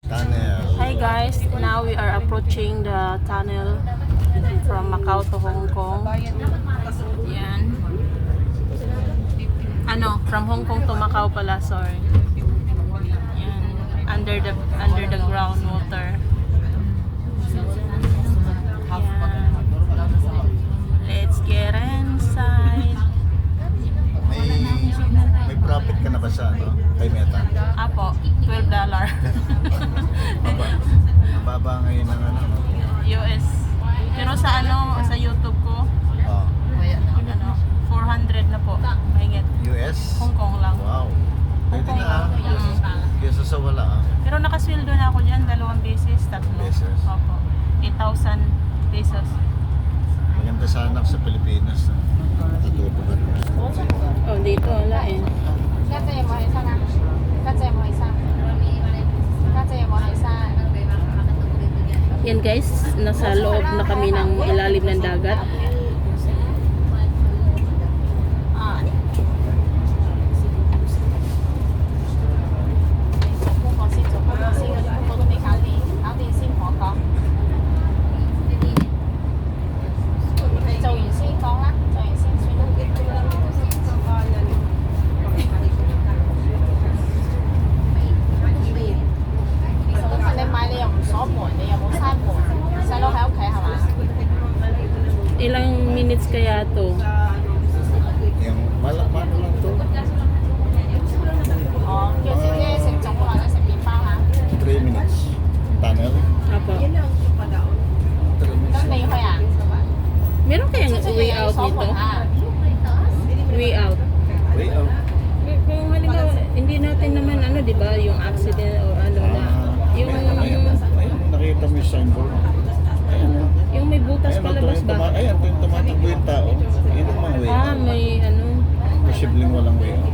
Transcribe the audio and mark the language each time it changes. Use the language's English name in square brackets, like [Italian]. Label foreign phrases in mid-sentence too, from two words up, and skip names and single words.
[English] Tunnel. Hi guys, now we are approaching the tunnel from Macau to Hong Kong. [Filipino] Yan. Ano, [English] from Hong Kong to Macau [Filipino] pala, sorry. Yan. [English] Under the ground water. [Filipino] Yan. [English] Let's get inside. [Filipino] May profit ka na ba sa ano? Kay Meta? Apo, $12. Mababa ngayon ng ano? US. Pero sa ano, sa YouTube ko, Oh, ano, 400 na po. Mahigit. US? Hong Kong lang. Wow. Pwede na ah. Mm. Kesa sa wala ah. Pero nakasweldo na ako dyan, 2 beses, 3. Beses? Opo. 8,000 pesos. Maganda sana sa Pilipinas. Natuto ka rin. Oh, dito wala eh. [Cantonese] 家姐有冇起身啊？家姐有冇起身？家姐有冇起身？ [Filipino] Yan guys, nasa loob na kami ng ilalim ng dagat. [Cantonese] 啊。做功課先，做功課先，嗰啲功課都未搞掂，搞掂先同我講。你做完先講啦，做完先算啦。嗰份你買你又唔鎖門，你又冇閂門，細佬喺屋企係嘛？ [Filipino] Ilang minutes kaya to? Yung malakman lang to. [Cantonese] 哦，叫姐姐食粽或者食麵包嚇。 [Filipino] 3 minutes. Tunnel? Apo. 3 minutes. [Cantonese] 咁你去啊？ [Filipino] Meron kayang [Cantonese] 即係 [Filipino] way [Cantonese] 又 [Filipino] out [Cantonese] 鎖 [Filipino] nito? [Cantonese] 門嚇。 [English] Way out. Way out. [Filipino] Kung halimbawa, hindi natin naman ano, di ba, yung accident or ano na, yung Ayun, nakita mo yung signboard. Ayan. yung may butas Ayan, palabas ba? Ayan, yung tumatakbo yung tao. Yun ang mga way Ah, out. may ano, Posibleng walang way out.